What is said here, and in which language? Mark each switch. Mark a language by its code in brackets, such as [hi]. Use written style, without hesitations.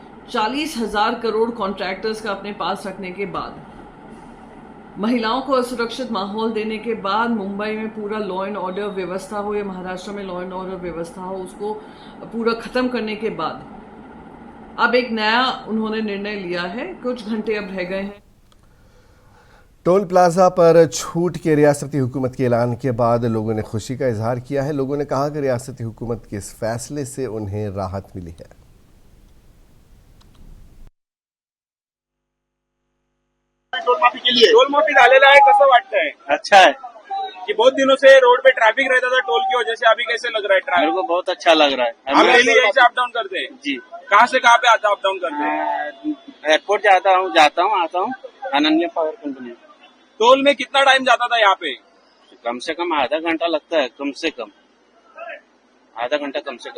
[hi] 40,000 crore contractors का अपने पास रखने के बाद महिलाओं को असुरक्षित माहौल देने के बाद मुंबई में पूरा लॉ एंड ऑर्डर व्यवस्था हो या महाराष्ट्र में लॉ एंड ऑर्डर व्यवस्था हो, उसको पूरा खत्म करने के बाद अब एक नया उन्होंने निर्णय लिया है। कुछ घंटे अब रह गए हैं। टोल प्लाजा पर छूट के रियासती हुकूमत के ऐलान के बाद लोगों ने खुशी का इजहार किया है। लोगों ने कहा कि रियासती हुकूमत के इस फैसले से उन्हें राहत मिली है। [mr] टोल माफी झालेला आहे, कसं वाटतंय? [hi] अच्छा है कि बहुत दिनों से रोड पे ट्रैफिक रहता था टोल की वजह से, अभी कैसे लग रहा है ट्रैफिक? मेरे को बहुत अच्छा लग रहा है। आप डेली यहीं से अप डाउन करते हैं? जी। कहाँ से कहाँ पे आता अप डाउन करते हैं? एयरपोर्ट जाता हूँ आता हूँ अनन्या पावर कंपनी। टोल में कितना टाइम जाता था यहाँ पे? कम से कम आधा घंटा लगता है, कम से कम आधा घंटा कम से कम।